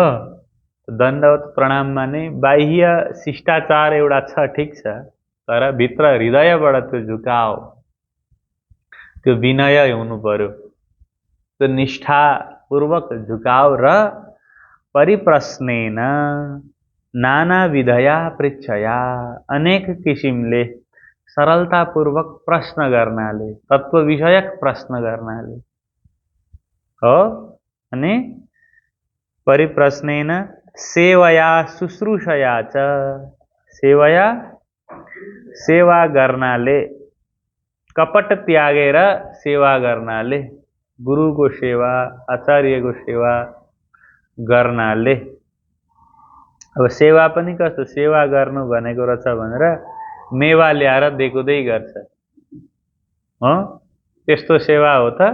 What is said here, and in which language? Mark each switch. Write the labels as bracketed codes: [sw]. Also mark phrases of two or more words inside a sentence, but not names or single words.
[ne] दण्डवत प्रणाम माने बाह्य शिष्टाचार एउटा छ, ठिक छ, तर भित्र हृदयबाट त्यो झुकाव, त्यो विनय हुनु पर्यो, त्यो निष्ठापूर्वक झुकाव र [sa] परिप्रश्नेन नाना विधया पृच्छया, [ne] अनेक किसिमले सरलतापूर्वक प्रश्न गर्नाले, तत्त्व विषयक प्रश्न गर्नाले हो। अनि [sa] परिप्रश्नेन सेवया शुश्रूषया च, सेवया [ne] सेवा गर्नाले, कपट त्यागेर सेवा गर्नाले, गुरुको सेवा आचार्यको सेवा गर्नाले। अब सेवा पनि कस्तो? सेवा गर्नु भनेको रहेछ भनेर मेवा ल्याएर देकुदै गर्छ हो, त्यस्तो सेवा हो त?